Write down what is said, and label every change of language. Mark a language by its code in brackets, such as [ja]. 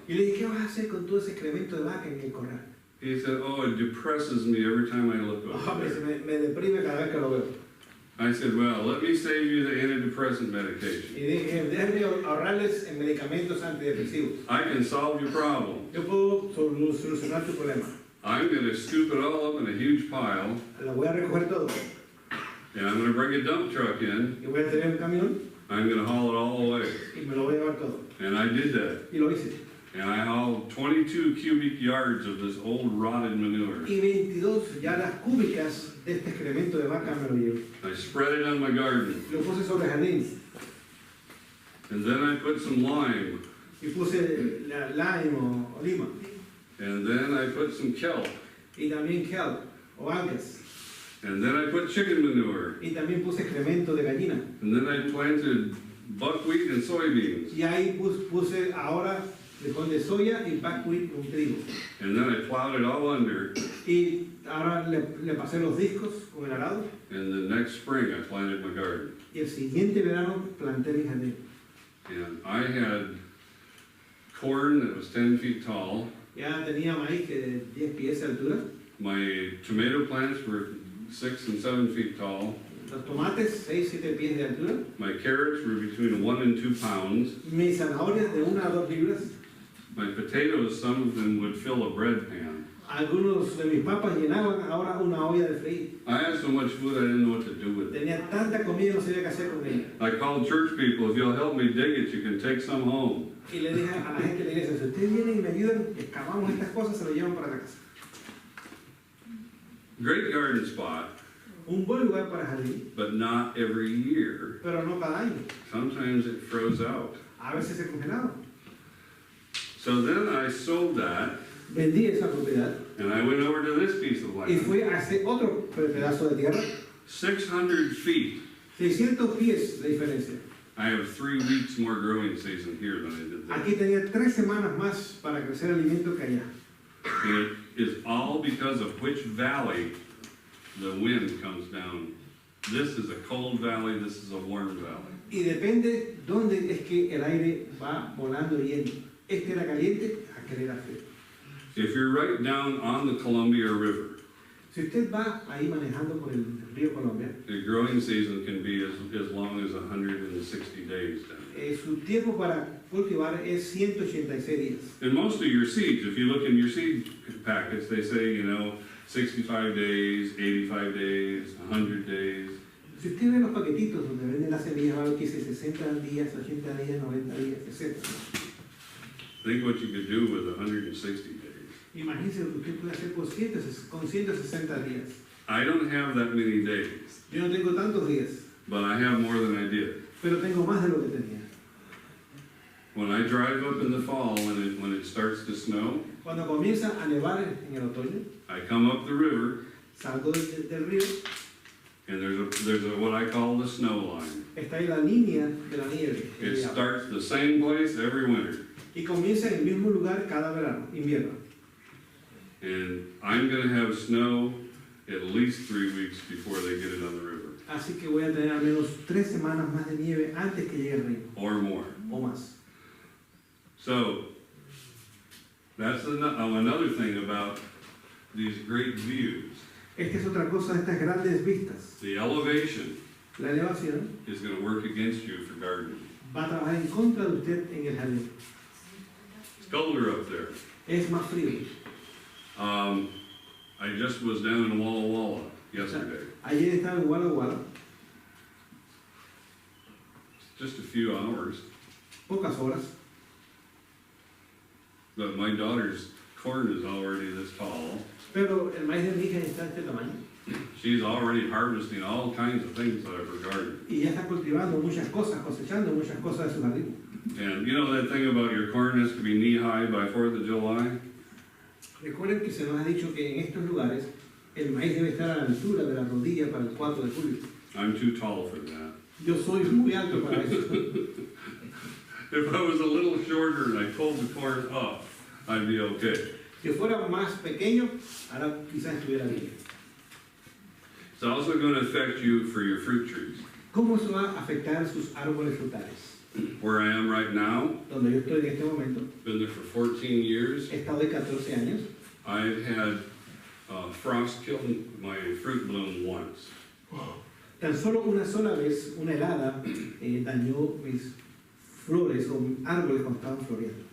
[es] Y le dije, ¿qué vas a hacer con todo ese excremento de vaca en el corral? [en] He said, "Oh, it depresses me every time I look over [es] Me, [en] there." [es] me deprime cada vez que lo veo. [en] I said, "Well, let me save you the antidepressant medication. [es] Y dije, déjenme ahorrarles en medicamentos antidepresivos. [en] I can solve your problem. [es] Yo puedo solucionar tu problema. [en] I'm going to scoop it all up in a huge pile, [es] La voy a recoger todo. [en] and I'm going to bring a dump truck in. [es] Y voy a tener un camión [en] I'm going to haul it all away." [es] y me lo voy a llevar todo. [en] And I did that. [es] Y lo hice. [en] And I hauled 22 cubic yards of this old rotted manure. [es] Y 22 yardas cúbicas de este excremento de vaca me lo llevo. [en] I spread it on my garden. [es] Lo puse sobre el jardín. [en] And then I put some lime. [es] Y puse lime o lima. [en] And then I put some kelp. [es] Y también kelp o algas. [en] And then I put chicken manure. [es] Y también puse excremento de gallina. [en] And then I planted buckwheat and soybeans. [es] Y ahí puse ahora frijol de soya y buckwheat con trigo. [en] And then I plowed it all under. [es] Y ahora le pasé los discos con el arado. [en] And the next spring I planted my garden. [es] Y el siguiente verano planté mi jardín. [en] And I had corn that was 10 feet tall. [es] Ya tenía maíz que de 10 pies de altura. [en] My tomato plants were 6 and 7 feet tall. [es] Los tomates, 6-7 pies de altura. [en] My carrots were between 1 and 2 pounds. [es] Mis zanahorias de 1 a 2 libras. [en] My potatoes, some of them would fill a bread pan. [es] Algunos de mis papas llenaban ahora una olla de freír. [en] I had so much food I didn't know what to do with it. [es] Tenía tanta comida y no sabía qué hacer con ella. [en] I called church people, if you'll help me dig it, you can take some home. [es] Y le dije a la gente de la iglesia, si ustedes vienen y me ayudan, excavamos estas cosas, se lo llevan para la casa. [en] Great garden spot, [es] Un buen lugar para jardín, [en] but not every year. [es] pero no cada año. [en] Sometimes it froze out. [es] A veces se congelaba. [en] So then I sold that, [es] Vendí esa propiedad [en] and I went over to this piece of [es] y [en] land. [es] fui a ese otro pedazo de tierra, [en] 600 feet. [es] 600 pies de diferencia. [en] I have 3 weeks more growing season here than I did there. [es] Aquí tenía 3 semanas más para crecer alimento que allá. [en] And it is all because of which valley the wind comes down. This is a cold valley, this is a warm valley. [es] Y depende dónde es que el aire va volando y yendo. Este era caliente, aquel era frío. [en] If you're right down on the Columbia River, [es] Si usted va ahí manejando por el río Colombia, [en] the growing season can be as long as 160 days down. [es] su tiempo para cultivar es 186 días. [en] And most of your seeds, if you look in your seed packets, they say, 65 days, 85 days, 100 days. [es] Si usted ve los paquetitos donde venden las semillas, va a ver que dice 60 días, 80 días, 90 días, etc. [en] Think what you could do with 160 days. [es] Imagínese lo que usted puede hacer con 160 días. [en] I don't have that many days, [es] Yo no tengo tantos días, [en] but I have more than I did. [es] pero tengo más de lo que tenía. [en] When I drive up in the fall, when it starts to snow, [es] Cuando comienza a nevar en el otoño, [en] I come up the river, [es] salgo del río, [en] and there's a what I call the snow line. [es] está ahí la línea de la nieve. [en] It starts the same place every winter. [es] Y comienza en el mismo lugar cada verano, invierno. [en] And I'm gonna have snow at least 3 weeks before they get it on the river, [es] Así que voy a tener al menos 3 semanas más de nieve antes que llegue el río, [en] or more. [es] o más. [en] So, that's another thing about these great views. [es] Esta es otra cosa de estas grandes vistas. [en] The elevation [es] La elevación [en] is gonna work against you for gardening. [es] va a trabajar en contra de usted en el jardín. [en] It's colder up there. [es] Es más frío. [en] I just was down in Walla Walla yesterday. [es] Ayer estaba en Walla Walla, [en] Just a few hours, [es] pocas horas, [en] but my daughter's corn is already this tall. [es] pero el maíz de mi hija está de este tamaño. [en] She's already harvesting all kinds of things out of her garden. [es] Y ya está cultivando muchas cosas, cosechando muchas cosas de su jardín. [en] And you know that thing about your corn has to be knee-high by 4th of July? [es] Recuerden que se nos ha dicho que en estos lugares el maíz debe estar a la altura de la rodilla para el 4 de julio. [en] I'm too tall for that. [es] Yo soy muy alto para eso. [en] If I was a little shorter and I pulled the corn up, I'd be okay. [es] Si fuera más pequeño, ahora quizás estuviera bien. [en] It's also going to affect you for your fruit trees. [es] ¿Cómo se va a afectar sus árboles frutales? [en] Where I am right now, [es] Donde yo estoy en este momento, [en] been there for 14 years. [es] he estado de 14 años. [en] I've had frost kill my fruit bloom once. [es] Tan solo una sola vez, una helada dañó mis flores o árboles cuando estaban floreando.